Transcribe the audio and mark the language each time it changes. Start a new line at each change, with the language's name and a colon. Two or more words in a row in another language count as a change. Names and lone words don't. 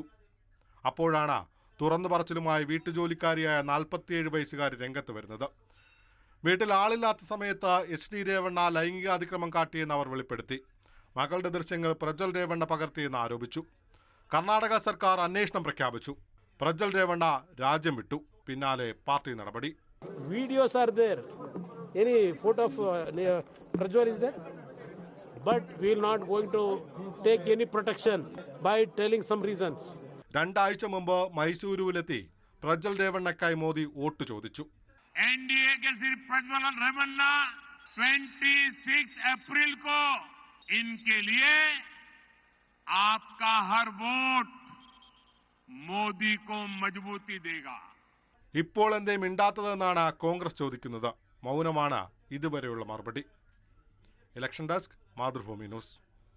Malayalam: അപ്പോഴാണ് തുറന്നു പറച്ചിലുമായി വീട്ടുജോലിക്കാരിയായ 47 വയസ്സുകാരി രംഗത്ത് വരുന്നത്. വീട്ടിൽ ആളില്ലാത്ത സമയത്ത് എച്ച്.ഡി. രേവണ്ണ ലൈംഗികാതിക്രമം കാട്ടിയെന്ന് അവർ വെളിപ്പെടുത്തി. മകളുടെ ദൃശ്യങ്ങൾ പ്രജ്വൽ രേവണ്ണ പകർത്തിയെന്ന് ആരോപിച്ചു. കർണാടക സർക്കാർ അന്വേഷണം പ്രഖ്യാപിച്ചു. പ്രജ്വൽ രേവണ്ണ രാജ്യം വിട്ടു. പിന്നാലെ പാർട്ടി നടപടി.
English: Videos are there. Any photo of Prajwal is there? But we will not going to take any protection by telling some reasons.
Malayalam: 2 ആഴ്ച മുമ്പ് മൈസൂരുവിലെത്തി പ്രജ്വൽ രേവണ്ണയ്ക്കായി മോദി വോട്ട് ചോദിച്ചു.
Hindi: एनडीए के सिर्फ प्रज्वल रेवन्ना 26 अप्रैल को इनके लिए आपका हर वोट മോദി को मजबूती देगा.
Malayalam: ഇപ്പോൾ എന്തേ മിണ്ടാത്തതെന്നാണ് കോൺഗ്രസ് ചോദിക്കുന്നത്. മൗനമാണ് ഇതുവരെയുള്ള മറുപടി. ഇലക്ഷൻ ഡെസ്ക്, മാതൃഭൂമി ന്യൂസ്.